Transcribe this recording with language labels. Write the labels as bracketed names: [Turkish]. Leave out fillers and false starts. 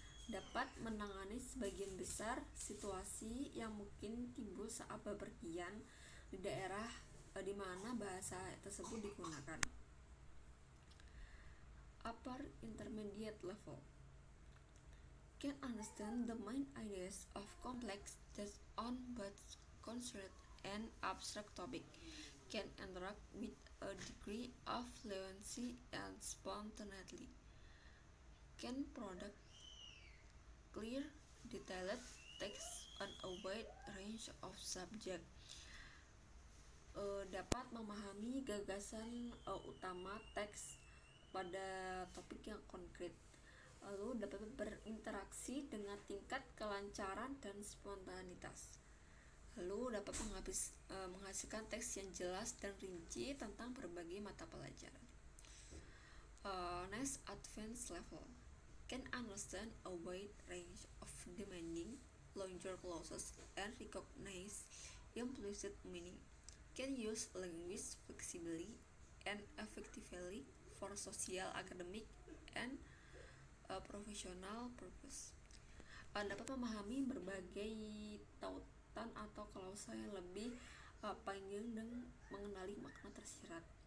[Indonesian] Dapat menangani sebagian besar situasi yang mungkin timbul saat bepergian di daerah di mana bahasa tersebut digunakan. [English] Upper intermediate level. Can understand the main ideas of complex text on both concrete and abstract topic. Can interact with a degree of fluency and spontaneity. Can product clear, detailed text on a wide range of subject. [Indonesian] Dapat memahami gagasan utama teks pada topik yang konkret. Lalu dapat berinteraksi dengan tingkat kelancaran dan spontanitas. Lalu dapat menghasilkan teks yang jelas dan rinci tentang berbagai mata pelajaran. [English] Next, advanced level. Can understand a wide range of demanding, longer clauses and recognize implicit meaning. Can use language flexibly and effectively for social, academic, and professional purpose. [Indonesian] Dapat memahami berbagai tautan atau klausa yang lebih panjang dan mengenali makna tersirat.